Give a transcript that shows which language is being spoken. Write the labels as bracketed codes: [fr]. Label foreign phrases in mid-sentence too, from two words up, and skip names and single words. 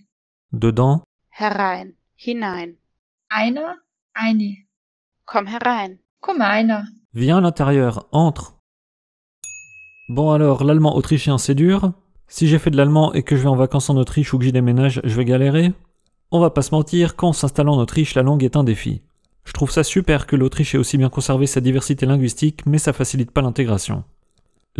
[fr] dedans, [de] Herein. Hinein. Einer, eine. Komm herein. Komm einer. [fr] viens à l'intérieur, entre. Bon alors, l'allemand autrichien c'est dur. Si j'ai fait de l'allemand et que je vais en vacances en Autriche ou que j'y déménage, je vais galérer. On va pas se mentir, quand on s'installe en Autriche, la langue est un défi. Je trouve ça super que l'Autriche ait aussi bien conservé sa diversité linguistique, mais ça facilite pas l'intégration.